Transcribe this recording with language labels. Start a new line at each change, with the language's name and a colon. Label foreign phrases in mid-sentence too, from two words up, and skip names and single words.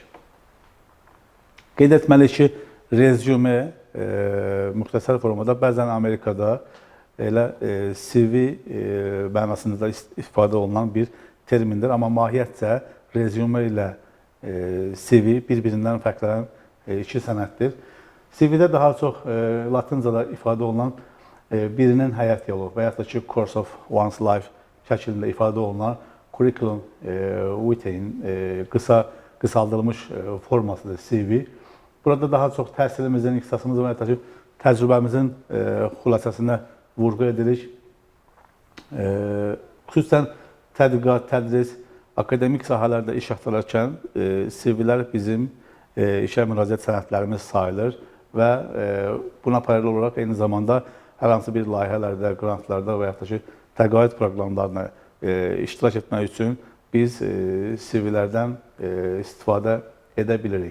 Azerbaijani: Qeyd etməliyik ki, rezyume müxtəsər formada bəzən Amerikada elə CV mənasında da istifadə olunan bir termindir. Amma mahiyyətcə rezyume ilə CV bir-birindən fərqlənən iki sənəddir. CV-də daha çox latincada ifadə olunan birinin həyat yolu və yaxud da ki,
English: course of one's life
Azerbaijani: şəklində ifadə olunan
Latin: curriculum vitae'nin
Azerbaijani: qısaldılmış formasıdır CV. Burada daha çox təhsilimizin, ixtisasımızın və yaxud da ki, təcrübəmizin xülasəsinə vurğu edirik. Xüsusən tədqiqat, tədris, akademik sahələrdə iş axtararkən CV-lər bizim işə müraciət sənədlərimiz sayılır və buna paralel olaraq eyni zamanda hər hansı bir layihələrdə, qrantlarda və yaxud da ki, təqaüd proqramlarına iştirak etmək üçün biz CV-lərdən istifadə edə bilirik.